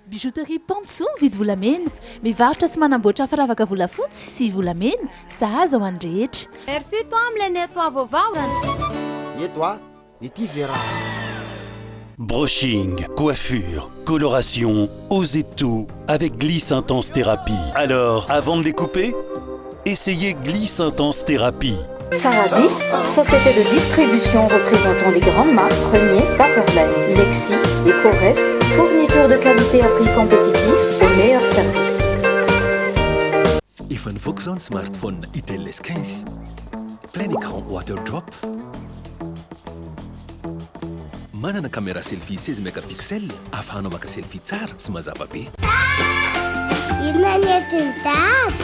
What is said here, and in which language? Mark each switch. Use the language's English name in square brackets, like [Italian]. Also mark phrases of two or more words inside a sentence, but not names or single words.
[Malagasy] Bijouterie Panso mividy volamena, mivarotra sy manamboatra firavaka volafotsy sy volamena, sahaza ho an'ny rehetra. [French] Merci toi [Malagasy] amin'ilay nettoie vaovao. Nettoie, nety vera. [French] Brushing, coiffure, coloration, osez tout avec Gliss Intense Thérapie. Alors, avant de les couper, essayez Gliss Intense Thérapie. Saradis, société de distribution représentant des grandes marques Premier, Paperline, Lexi et Corres, fourniture de qualité à prix compétitif au meilleur service. [Malagasy] Efa nivoaka zao ny smartphone Itel S15, [French] plein écran [Malagasy] waterdrop, manana caméra selfie 16 mégapixels afahanao maka selfie tsara sy mazava be. Inona ny entiny dady?